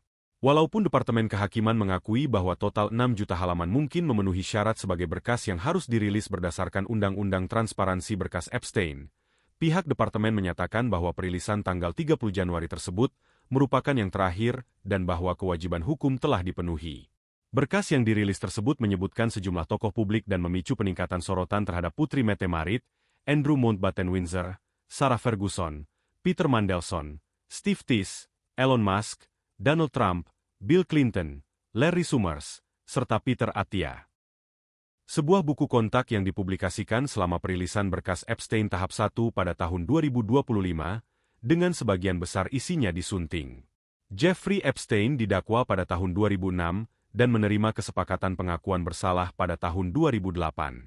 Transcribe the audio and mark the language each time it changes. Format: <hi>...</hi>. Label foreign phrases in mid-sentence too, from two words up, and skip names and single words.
<id>Walaupun Departemen Kehakiman mengakui bahwa total 6 juta halaman mungkin memenuhi syarat sebagai berkas yang harus dirilis berdasarkan Undang-Undang Transparansi Berkas Epstein, pihak Departemen menyatakan bahwa perilisan tanggal 30 Januari tersebut merupakan yang terakhir dan bahwa kewajiban hukum telah dipenuhi. Berkas yang dirilis tersebut menyebutkan sejumlah tokoh publik dan memicu peningkatan sorotan terhadap Putri Mette-Marit, Andrew Mountbatten-Windsor, Sarah Ferguson, Peter Mandelson, Steve Tisch, Elon Musk, Donald Trump, Bill Clinton, Larry Summers, serta Peter Attia. Sebuah buku kontak yang dipublikasikan selama perilisan berkas Epstein tahap 1 pada tahun 2025, dengan sebagian besar isinya disunting. Jeffrey Epstein didakwa pada tahun 2006, dan menerima kesepakatan pengakuan bersalah pada tahun 2008.</id>